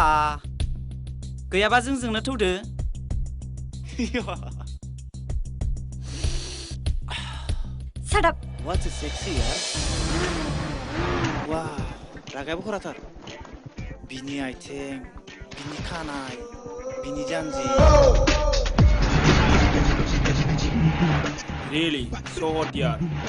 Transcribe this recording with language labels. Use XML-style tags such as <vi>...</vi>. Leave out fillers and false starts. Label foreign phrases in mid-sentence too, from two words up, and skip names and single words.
<brx>गैयाबा जोंनो थौदो।</brx> <en>Shut up. What's a sexy यार? वाव,</en> <brx>रागायाबो खराथार। बिनि आइथिं, बिनि खानाय, बिनि जानजि।</brx> <en>Really, so hot यार।</en>